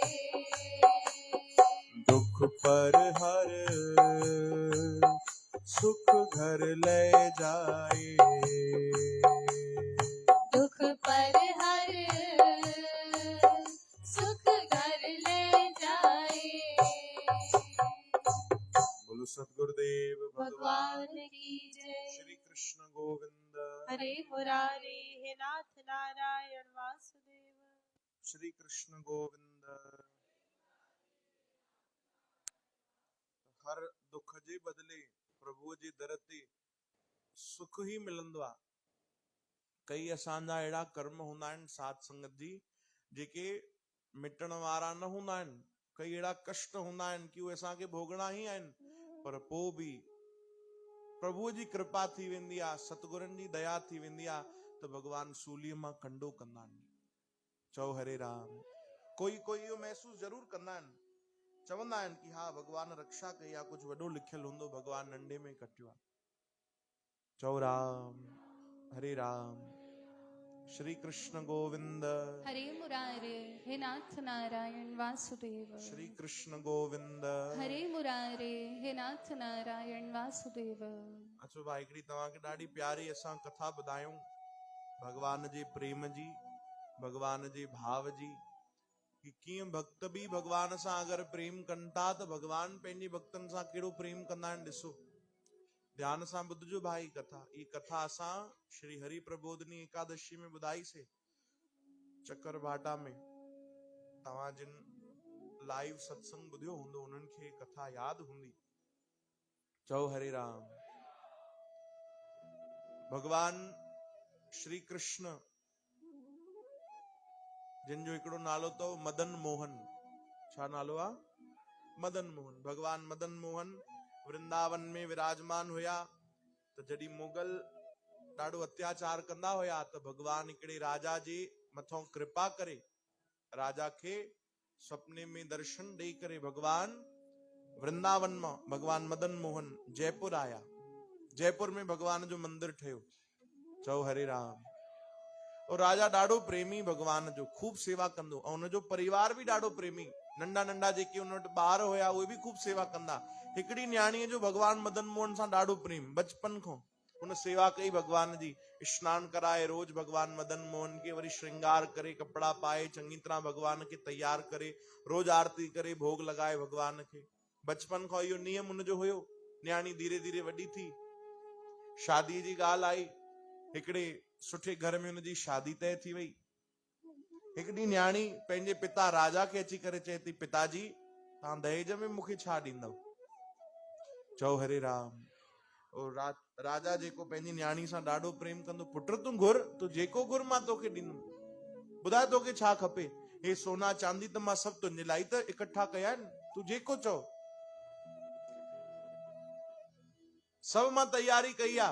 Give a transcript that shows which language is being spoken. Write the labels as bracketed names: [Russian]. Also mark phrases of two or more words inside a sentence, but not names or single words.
[Hindi] दुख पर हर सुख घर ले जाए दुख पर हर सुख घर ले जाए बोलो सतगुरुदेव भगवान की जय। श्री कृष्ण गोविंद [Sanskrit] हरे मुरारे हे नाथ नारायण वासुदेव। [Sindhi] श्री कृष्ण गोविंद। हर दुख जे बदले प्रभु जे दर ते सुख ही मिलंदो आहे। कई असांजा अहिड़ा कर्म हूंदा आहिनि साध संगत जी जेके मिटण वारा न हूंदा आहिनि। कई अहिड़ा कष्ट हूंदा आहिनि कि उहे असांखे भोगणा ही आहिनि, पर पोइ बि प्रभुअ जी कृपा थी वेंदी आहे, सतगुरनि जी दया थी वेंदी आहे त भॻवान सूलीअ मां कंडो कंदा आहिनि। चओ हरे राम। कोई कोई इहो महसूस ज़रूर कंदा आहिनि, चवंदा आहिनि कि हा भॻवान रक्षा कई आहे, कुझु वॾो लिखियल हूंदो, भॻवान नंढे में कटियो आहे। चओ राम हरे राम। श्री कृष्ण गोविंद [Sanskrit] हरे मुरारे हे नाथ नारायण वासुदेव। श्री कृष्ण गोविंद। हरे मुरारे हे नाथ नारायण वासुदेव। [Sindhi] अचो भाई हिकिड़ी तव्हांखे ॾाढी प्यारी असां कथा ॿुधायूं भगवान जे प्रेम जी, भगवान जे भाव जी, कि कीअं भक्त बि भगवान सां अगरि प्रेम कनि था त भगवान पंहिंजे भक्तनि सां कहिड़ो प्रेम कंदा आहिनि। ॾिसो ध्यान सां ॿुधजो भाई कथा। ई कथा असां श्री हरि प्रबोधनी एकादशी में ॿुधाईसीं चक्कर भाटा में। तव्हां जिन लाइव सत्संग ॿुधियो हूंदो उन्हनि खे कथा यादि हूंदी। चओ हरे राम। भगवान श्री कृष्ण जिन जो हिकिड़ो नालो अथव मदन मोहन। छा नालो आहे? मदन मोहन। भगवान मदन मोहन वृंदावन में विराजमान हुया त जॾहिं मुगल ॾाढो अत्याचार कंदा हुया त भगवान हिकिड़े राजा जे मथां कृपा करे राजा खे सपने में दर्शन ॾेई करे भगवान वृंदावन मां भगवान मदन मोहन जयपुर आया। जयपुर में भगवान जो मंदिर ठहियो। चओ हरे राम। और राजा ॾाढो प्रेमी भगवान जो, खूब सेवा कंदो ऐं हुनजो परिवार बि ॾाढो प्रेमी। नंढा नंढा जेके हुन वटि ॿार हुया उहे बि खूब सेवा कंदा। हिकिड़ी न्याणीअ जो भगवान मदन मोहन सां ॾाढो प्रेम, बचपन खां हुन सेवा कई भगवान जी। स्नान कराए रोज भगवान मदन मोहन खे, वरी श्रृंगार करे कपड़ा पाए चङी तरह भगवान खे तैयार करे रोज आरती करे भोग लॻाए भगवान खे। बचपन खां इहो नियम हुनजो हुयो। न्याणी धीरे धीरे वॾी थी, शादी जी ॻाल्हि आई, हिकिड़े सुठे घर में हुनजी शादी तय थी वई। हिकिड़ी न्याणी पंहिंजे पिता राजा खे अची करे चए थी, पिताजी तव्हां दहेज में मूंखे छा ॾींदव? चओ हरे राम। और राजा जेको पंहिंजी न्याणी सां ॾाढो प्रेम कंदो, पुट तूं घुर, तूं जेको घुर मां तोखे ॾींदुमि। ॿुधाए तोखे छा खपे? हे सोना चांदी त मां सभु तुंहिंजे लाइ त इकट्ठा कया आहिनि, तूं जेको चओ सब मां तैयारी कई आहे।